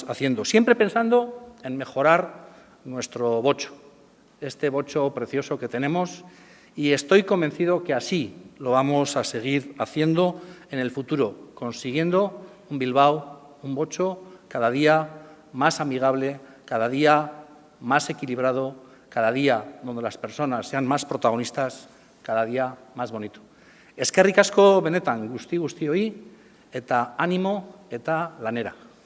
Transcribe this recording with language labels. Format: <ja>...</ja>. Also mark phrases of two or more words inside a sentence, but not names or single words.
<es>haciendo, siempre pensando en mejorar nuestro bocho, este bocho precioso que tenemos, y estoy convencido que así lo vamos a seguir haciendo en el futuro, consiguiendo un Bilbao, un bocho cada día más amigable, cada día más equilibrado, cada día donde las personas sean más protagonistas, cada día más bonito.</es> <eu>Eskerrik asko benetan guzti-guztioi eta ánimo eta lanera.</eu>